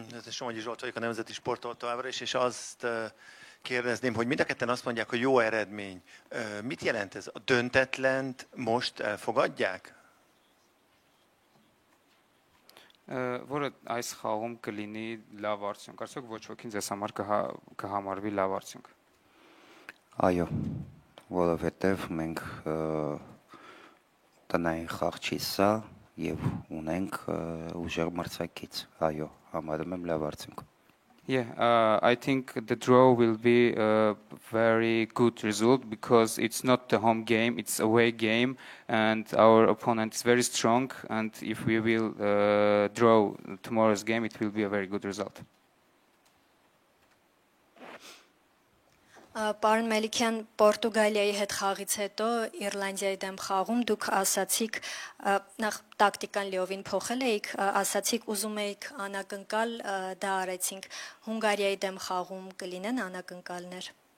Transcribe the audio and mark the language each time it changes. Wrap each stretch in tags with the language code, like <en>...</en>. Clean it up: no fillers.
<hu>Somogyi Zsolt vagyok, a Nemzeti Sporttól továbbra is, és azt kérdezném, hogy mind a ketten azt mondják, hogy jó eredmény. Mit jelent ez? A döntetlent most elfogadják?</hu> <hy>որը այս խաղում կլինի լավ արդյունք։ Արդյոք ոչ ոքին ձեզ համար կհամարվի լավ արդյունք։ Այո, որովհետև մենք տնային խաղ չի սա եւ ունենք ուժեղ մրցակից։ Այո, համարում եմ լավ արդյունք։</hy> <en>Yeah, I think the draw will be a very good result because it's not the home game, it's away game, and our opponent is very strong. And if we will draw tomorrow's game, it will be a very good result.</en> <hy>Պարոն Մելիքյան, Պորտուգալիայի հետ խաղից հետո Իռլանդիայի դեմ խաղում դուք ասացիք նախ տակտիկան լիովին փոխել էիք, ասացիք ուզում էիք անակնկալ, դա արեցինք։ Հունգարիայի դեմ խաղում կլինեն անակնկալներ։</hy>